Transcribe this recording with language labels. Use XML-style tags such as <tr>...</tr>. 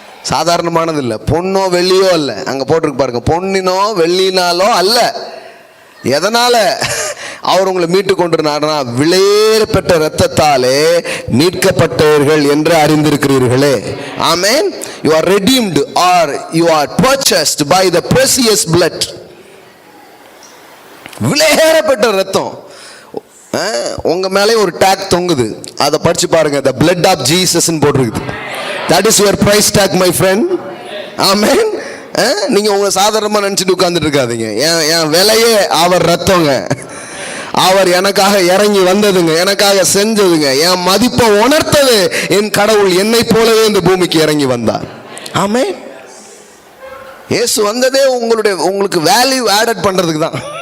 <ta>சாதாரணமானது இல்லை. பொன்னோ வெள்ளியோ அல்ல. அங்கே போட்டிருக்கு பாருங்க, பொன்னினோ வெள்ளினாலோ அல்ல. எதனால அவர் உங்களை மீட்டு கொண்டிருந்தார்னா, விலையேற பெற்ற இரத்தத்தாலே மீட்கப்பட்டவர்கள் என்று அறிந்திருக்கிறீர்களே. ஆமென்.</ta> <en>You are redeemed or you are purchased by the precious blood.</en> <ta>விலையேற பெற்ற இரத்தம். உங்க மேலே ஒரு டேக் தொங்குது, அதை படிச்சு பாருங்க.</ta> <en>the blood of Jesus</en> <ta>ன்னு போட்டிருக்குது.</ta> <en>that is your price tag my friend.</en> <ta>ஆமென். நீங்க உங்களை சாதாரணமா நினைச்சிட்டு உட்கார்ந்துட்டு இருக்காதீங்க. என் விலையே அவர் ரத்தங்க. அவர் எனக்காக இறங்கி வந்ததுங்க, எனக்காக செஞ்சதுங்க, என் மதிப்பை உணர்த்தது என் கடவுள். என்னை போலவே இந்த பூமிக்கு இறங்கி வந்தார். ஆமென். இயேசு வந்ததே உங்களுக்கு வேல்யூ ஆடட் பண்றதுக்கு தான்.</ta>